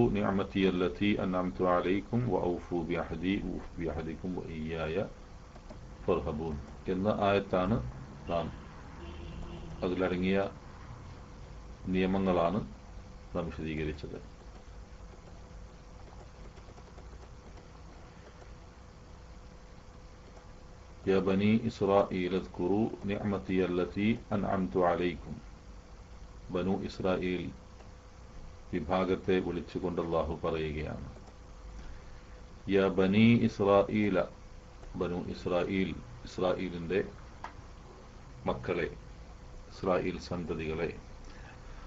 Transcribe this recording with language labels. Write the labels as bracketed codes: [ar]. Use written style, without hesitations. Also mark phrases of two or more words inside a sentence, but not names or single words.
[ar] نعمتي التي أنعمت عليكم وأوفوا بعهدي أوف بعهدكم وإياي فارهبون [ml] എന്ന ആയത്താണ് നാം അതിലടങ്ങിയ നിയമങ്ങളാണ് നാം വിശദീകരിച്ചത്. [ar] يا بني إسرائيل اذكروا نعمتي التي أنعمت عليكم. [ml] ബനു ഇസ്രായേൽ വിഭാഗത്തെ വിളിച്ചുകൊണ്ട് അല്ലാഹു പറയുകയാണ്, [ar] يا بني إسرائيل, [ml] ബനു ഇസ്രായേൽ, ഇസ്രായേലിൻ്റെ മക്കളെ, ഇസ്രായേൽ സന്തതികളെ,